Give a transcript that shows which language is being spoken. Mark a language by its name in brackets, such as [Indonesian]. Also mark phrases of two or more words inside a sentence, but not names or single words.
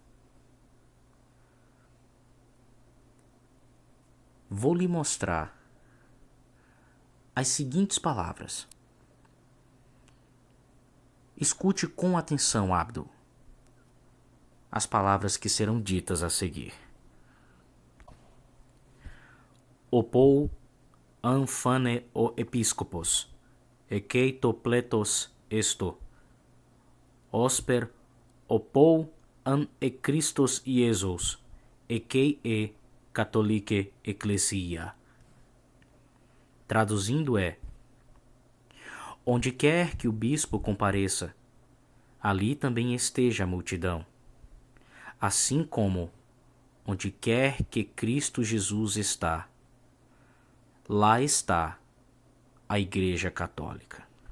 [Portuguese] Vou lhe mostrar as seguintes palavras. Escute com atenção, Abdo, as palavras que serão ditas a seguir. [Greek] Ὅπου ἂν φανῇ ὁ ἐπίσκοπος, ἐκεῖ τὸ πλῆθος ἔστω, ὥσπερ ὅπου ἂν ᾖ Χριστὸς Ἰησοῦς, ἐκεῖ ἡ καθολικὴ ἐκκλησία. [Portuguese] Traduzindo onde quer que o bispo compareça, ali também esteja a multidão. Assim como onde quer que Cristo Jesus está, lá está a Igreja Católica.